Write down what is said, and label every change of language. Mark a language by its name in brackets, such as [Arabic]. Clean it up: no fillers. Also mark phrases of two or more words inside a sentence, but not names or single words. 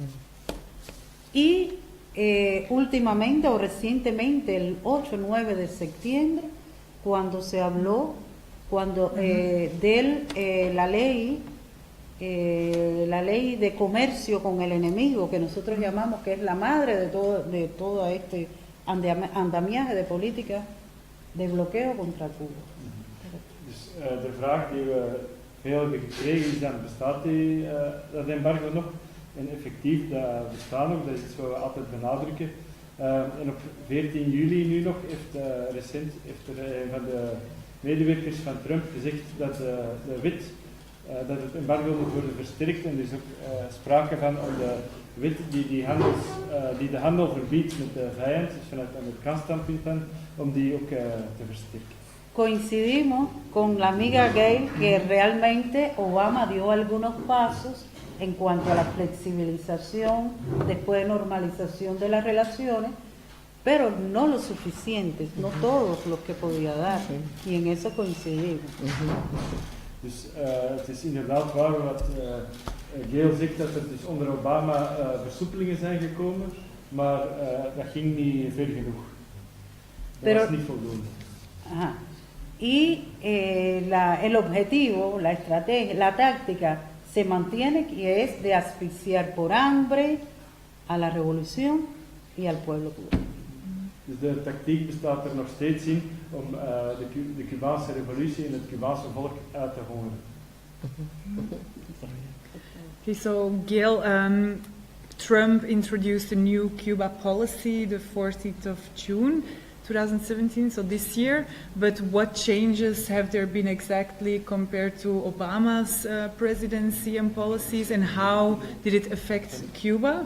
[Spanish] Y últimamente o recientemente, el 8-9 de septiembre, cuando se habló de la ley de comercio con el enemigo, que nosotros llamamos que es la madre de todo este andamiaje de política de bloqueo contra Cuba. [Dutch] Dus de vraag die we veel hebben gekregen is dan, bestaat dat embargo nog? En effectief, dat bestaat nog, dat is iets wat we altijd benadrukken. En op 14 juli nu nog heeft een van de medewerkers van Trump gezegd dat de wet, dat het embargo moet worden versterkt en dus ook sprake van om de wet die de handel verbiedt met de vijand, dus vanuit het Amerikaans standpunt dan, om die ook te versterken. [Spanish] Coincidimos con la amiga Gail que realmente Obama dio algunos pasos en cuanto a la flexibilización, después de normalización de las relaciones, pero no lo suficientes, no todos los que podía dar, y en eso coincidimos. [Dutch] Dus het is inderdaad waar wat Gail zegt, dat er dus onder Obama versoepelingen zijn gekomen, maar dat ging niet ver genoeg. Dat was niet voldoende. Ajá. [Spanish] Y el objetivo, la estrategia, la táctica se mantiene, y es de asfixiar por hambre a la revolución y al pueblo cubano. [Dutch] Dus de tactiek bestaat er nog steeds in om de Cubaanse revolutie en het Cubaanse volk uit te hongeren. [English] Okay, so Gail, Trump introduced a new Cuba policy the 14th of June 2017, so this year, but what changes have there been exactly compared to Obama's presidency and policies, and how did it affect Cuba?